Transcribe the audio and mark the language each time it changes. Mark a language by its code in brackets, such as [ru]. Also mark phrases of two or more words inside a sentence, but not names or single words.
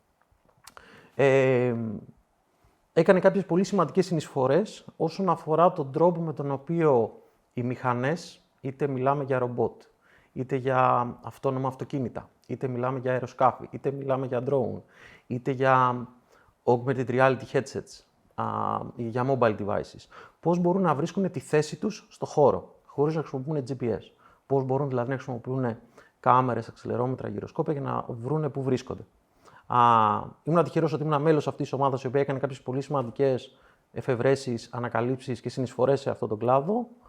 [el] έκανε κάποιες πολύ σημαντικές συνεισφορές όσον αφορά τον τρόπο με τον οποίο οι μηχανές, είτε μιλάμε για ρομπότ, είτε για αυτόνομα αυτοκίνητα, είτε μιλάμε για αεροσκάφη, είτε μιλάμε για drone, είτε για [en] augmented reality headsets, [el] για [en] mobile devices, [el] πώς μπορούν να βρίσκουν τη θέση τους στο χώρο, χωρίς να χρησιμοποιούν GPS. Πώς μπορούν δηλαδή να χρησιμοποιούν κάμερες, αξελερόμετρα, γυροσκόπια για να βρουν πού βρίσκονται. Ήμουν τυχερός ότι ήμουν μέλος αυτής της ομάδας, η οποία έκανε κάποιες πολύ σημαντικές εφευρέσεις, ανακαλύψεις και συνεισφορές σε αυτόν τον κλάδο.